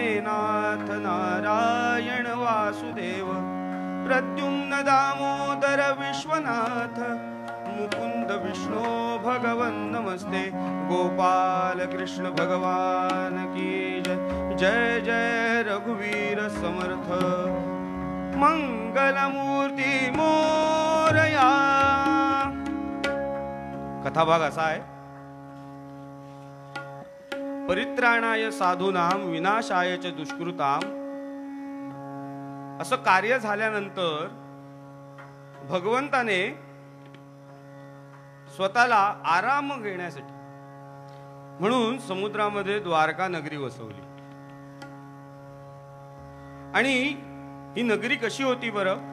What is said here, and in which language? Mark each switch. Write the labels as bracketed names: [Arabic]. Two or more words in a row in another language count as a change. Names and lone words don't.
[Sanskrit] नाथ नारायण वासुदेव, प्रद्युम्न दामोदर विश्वनाथ, मुकुंद विष्णु भगवन नमस्ते, गोपाल कृष्ण [Hindi] भगवान की जय. [Marathi] जय जय रघुवीर समर्थ, मंगलमूर्ती मोरया. कथाभाग असा आहे, [Sanskrit] परित्राणाय साधूनाम विनाशाय च दुष्कृताम. [Marathi] असं कार्य झाल्यानंतर भगवंताने स्वतःला आराम घेण्यासाठी म्हणून समुद्रामध्ये द्वारका नगरी वसवली. आणि ही नगरी कशी होती बरं?